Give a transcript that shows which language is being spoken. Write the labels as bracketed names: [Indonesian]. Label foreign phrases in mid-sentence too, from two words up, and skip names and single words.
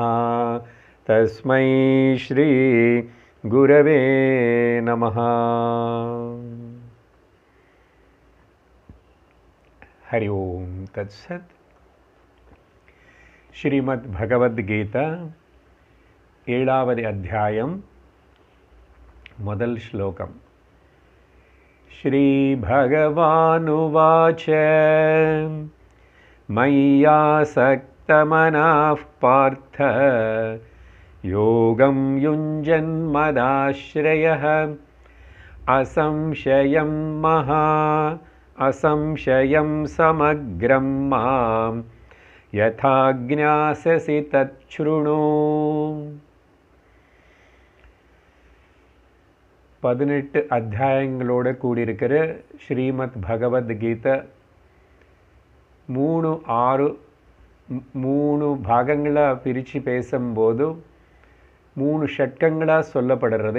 [Sanskrit] तस्मै श्री गुरवे नमः। हरि ओम तत्सत। [Tamil] श्रीमद् भगवद गीता ஏழாவது அத்தியாயம் முதல் ஸ்லோகம். [Sanskrit] श्री भगवानुवाच मय्यासक्तमनाः पार्थ योगं युञ्जन्मदाश्रयः असंशयं समग्रं मां यथा ज्ञास्यसि तच्छृणु. [Tamil] 18 அத்தியாயங்களோட கூடியிருக்கிற ஸ்ரீமத் பகவத்கீதை 3 பாகங்களாக பிரித்து பேசும்போது 3 ஷட்கங்களாக சொல்லப்படுறது.